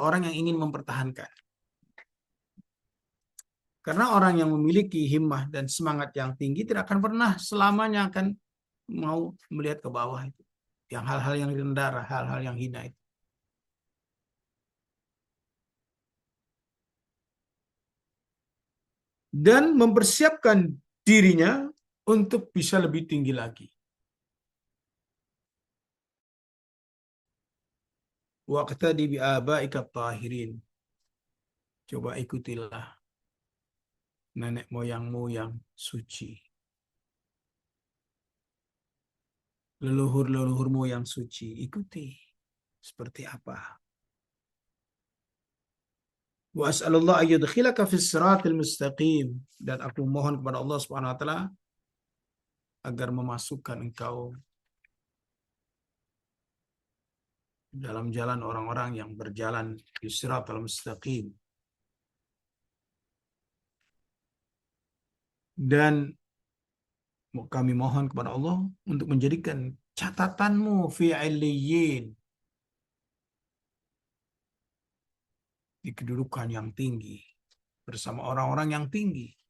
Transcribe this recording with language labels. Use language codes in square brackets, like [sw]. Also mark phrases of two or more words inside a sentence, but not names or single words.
[id] Orang yang ingin mempertahankan. Karena orang yang memiliki himmah dan semangat yang tinggi tidak akan pernah selamanya akan mau melihat ke bawah itu. Yang hal-hal yang rendah, hal-hal yang hina itu. Dan mempersiapkan dirinya untuk bisa lebih tinggi lagi. [ar] واقتد بآبائك الطاهرين. [id] Coba ikutilah nenek moyangmu yang suci. Leluhur-leluhurmu yang suci. Ikuti. Seperti apa? [ar] وأسأل الله أن يدخلك في الصراط المستقيم. [id] Dan aku mohon kepada Allah [ar] سبحانه وتعالى [id] agar memasukkan engkau dalam jalan orang-orang yang berjalan di [ar] الصراط المستقيم. [id] Dan kami mohon kepada Allah untuk menjadikan catatanmu [ar] في عليين, [id] di kedudukan yang tinggi bersama orang-orang yang tinggi.